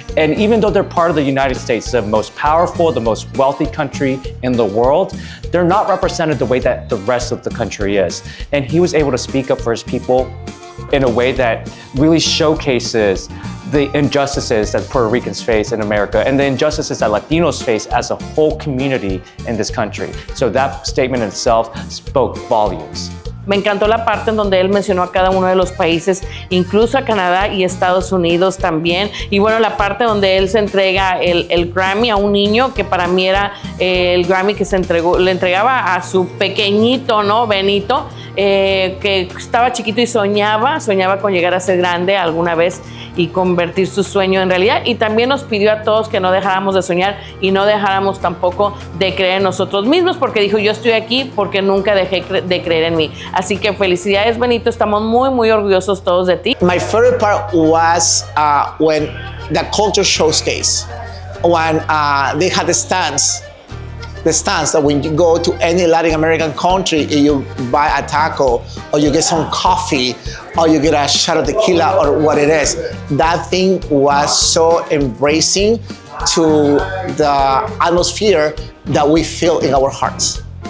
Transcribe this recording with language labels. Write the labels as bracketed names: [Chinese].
[English] And even though they're part of the United States, the most powerful, the most wealthy country in the world, they're not represented the way that the rest of the country is. And he was able to speak up for his people in a way that really showcases the injustices that Puerto Ricans face in America and the injustices that Latinos face as a whole community in this country. So that statement in itself spoke volumes. [Spanish] Me encantó la parte en donde él mencionó a cada uno de los países, incluso a Canadá y Estados Unidos también. Y bueno, la parte donde él se entrega el Grammy a un niño, que para mí era el Grammy que le entregaba a su pequeñito, ¿no? Benito, que estaba chiquito y soñaba con llegar a ser grande alguna vez y convertir su sueño en realidad. Y también nos pidió a todos que no dejáramos de soñar y no dejáramos tampoco de creer en nosotros mismos, porque dijo, yo estoy aquí porque nunca dejé de creer en mí. Así que felicidades, Benito, estamos muy, muy orgullosos todos de ti. [English] My favorite part was when the culture showcase, when they had the stands that when you go to any Latin American country and you buy a taco or you get some coffee or you get a shot of tequila or what it is, that thing was so embracing to the atmosphere that we feel in our hearts.